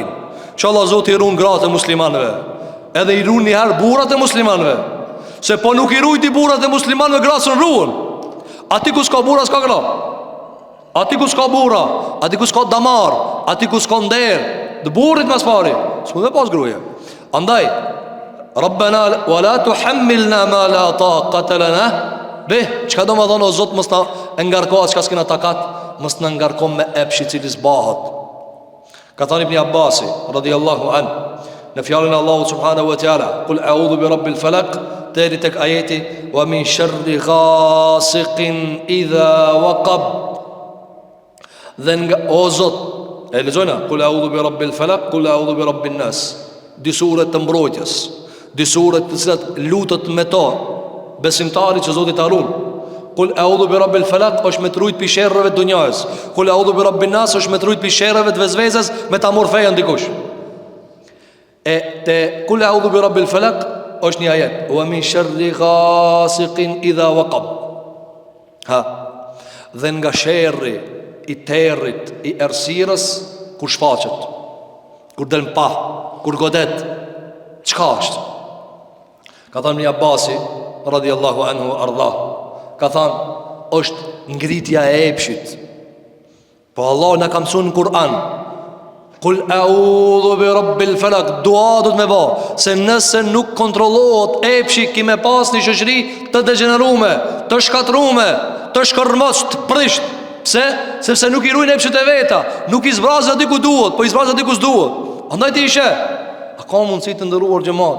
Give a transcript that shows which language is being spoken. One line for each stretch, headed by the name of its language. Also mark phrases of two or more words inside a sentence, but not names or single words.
Albanian: Inshallah Zoti i ruan gratë e muslimanëve. Edhe i ruan një herë burrat e muslimanëve. Se po nuk i rujti burrat e muslimanëve, grasën ruan. Ati ku s'ka burra s'ka gra. Ati ku s'ka burra, ati ku s'ka damar, ati ku s'ka nder, dë burrit mas pari, s'ku dhe pas gruje.
Arabic: Andaj, ربنا ولا تحملنا ما لا طاقة لنا به.
Albanian: Çka do më thonë o Zot, mos na ngarkohet çka s'kena takat, mos na ngarkon me epshi i cili s'bahet. Ka thënë Ibn Abbasi
Arabic: رضي الله عن
Albanian: në fjalën e Allahut
Arabic: سبحانه وتعالى, قل أعوذ برب الفلق,
Albanian: deri tek ajeti
Arabic: ومن شر غاسق إذا وقب.
Albanian: Dhe nga o Zot, e lexojna,
Arabic: قل أعوذ برب الفلق، قل أعوذ برب الناس.
Albanian: Di sure të mbrojtjes, di sure të cilat lutet me to besimtari që Zoti ta ruan.
Arabic: قل أعوذ برب الفلق
Albanian: është me trujt pi sherrave të dunjës.
Arabic: قل أعوذ برب الناس
Albanian: është me trujt pi sherrave të vezvezës, me ta morr fejan dikush. E te
Arabic: قل أعوذ برب الفلق
Albanian: është një ajet,
Arabic: ومن شر غاسق إذا وقب.
Albanian: Dhe nga sherri i territ, i errësirës kur shfaqet, kur del pa, kur godet, çka është? Ka thënë Ibn Abbasi
Arabic: رضي الله عنه
Albanian: ardha, ka thënë është ngritja e epshit. Po Allah na ka mësuar në Kur'an,
Arabic: قل أعوذ برب الفلق,
Albanian: dua do të më bë, se nëse nuk kontrollohet epshi ki me pas një shoqëri të degeneruar, të shkatruar, të shkërmos, të prisht. Pse? Sepse nuk i ruajnë epshit e veta, nuk i zbrazë aty ku duhet, po i zbrazë aty ku s'duhet. Andaj ti ishe, a ka mundësi të ndëruar xhamat?